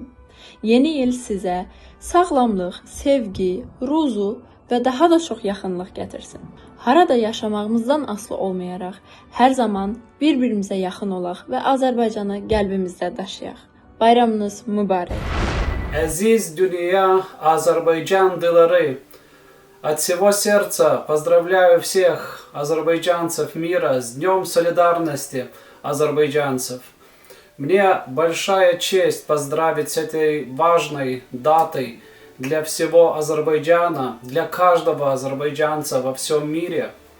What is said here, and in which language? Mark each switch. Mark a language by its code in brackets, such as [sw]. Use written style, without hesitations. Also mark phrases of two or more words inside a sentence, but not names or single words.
[az] Yeni il sizə sağlamlıq, sevgi, ruzu və daha da çox yaxınlıq gətirsin. Harada yaşamağımızdan asılı olmayaraq, hər zaman bir-birimizə yaxın olaq və Azərbaycanı qəlbimizdə daşıyaq. Bayramınız mübarək. Aziz dünya azərbaycanlıları, [ru] от всего сердца поздравляю всех азербайджанцев мира с Днем солидарности азербайджанцев. Мне большая честь поздравить с этой важной датой для всего Азербайджана, для каждого азербайджанца во всем мире.